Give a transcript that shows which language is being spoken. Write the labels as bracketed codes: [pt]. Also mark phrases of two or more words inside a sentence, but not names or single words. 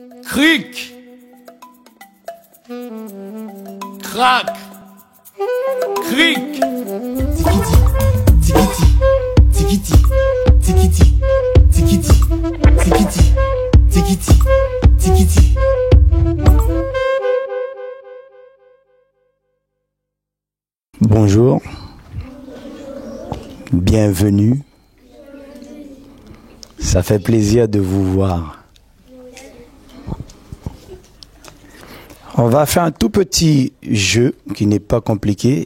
[fr] Cric. Crac. Cric. Tikiti, tikiti, tikiti, tikiti, tikiti, tikiti, tikiti. Bonjour, bienvenue. Ça fait plaisir de vous voir. On va faire un tout petit jeu qui n'est pas compliqué.